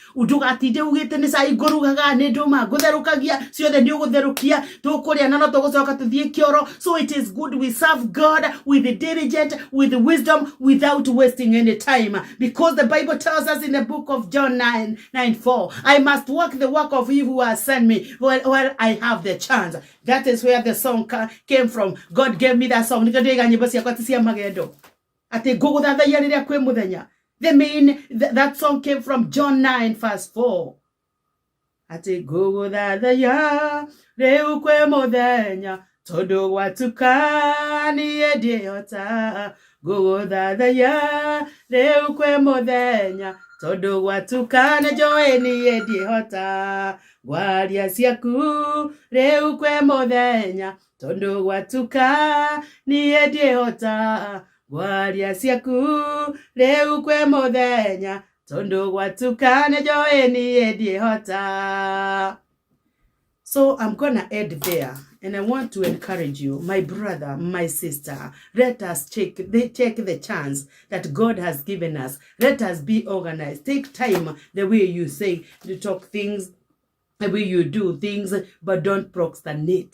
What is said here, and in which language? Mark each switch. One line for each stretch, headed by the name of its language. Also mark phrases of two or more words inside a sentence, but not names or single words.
English: So it is good we serve God with diligence, with wisdom, without wasting any time. Because the Bible tells us in the book of John 9:4, I must work the work of He who has sent me while I have the chance. That is where the song came from. God gave me that song.
Kikuyu: Ate gũgũthathaiya rĩrĩa kwĩ mũthenya.
English: That song came from John 9 verse 4.
Kikuyu: Ate gũgũthathaiya rĩu kwĩ mũthenya tondũ gwatuka niĩ ndiĩhota. Gũgũthathaiya rĩu kwĩ mũthenya tondũ gwatuka nĩnjũĩ niĩ ndiĩhota. Gwaria ciaku rĩu kwĩ mũthenya tondũ gwatuka niĩ ndiĩhota. Gwaria ciaku rĩu kwĩ mũthenya tondũ gwatuka nĩnjũĩ niĩ ndiĩhota.
English: So I'm gonna end there, and I want to encourage you, my brother, my sister, let us take the chance that God has given us. Let us be organized. Take time the way you say, you talk things, the way you do things, but don't procrastinate.